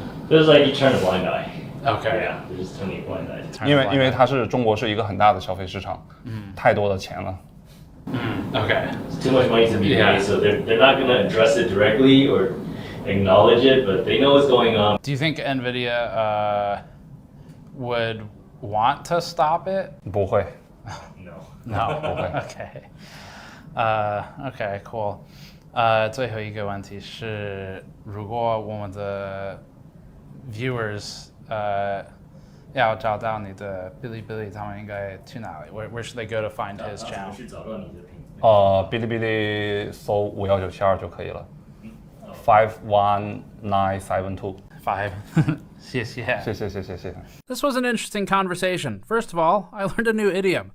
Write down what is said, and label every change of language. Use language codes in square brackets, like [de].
[en] It's like you turn a blind eye. Okay. Yeah, they're just turning a blind eye. [zh] 因为中国是一个很大的消费市场，太多的钱了。 [en] Okay. It's too much money to be made, so they're not going to address it directly or acknowledge it, but they know what's going on. Do you think Nvidia would want to stop it? [zh] 不会。 [en] No. [zh] 不会。 [en] Okay, cool. [zh] 最后一个问题是，如果我们的 viewers 要找到你的哔哩哔哩，他们应该去哪里？ [en] Where should they go to find his channel? [zh] 哔哩哔哩搜51972就可以了。 51972。 5。 谢谢。 [en] This was an interesting conversation. First of all, I learned a new idiom.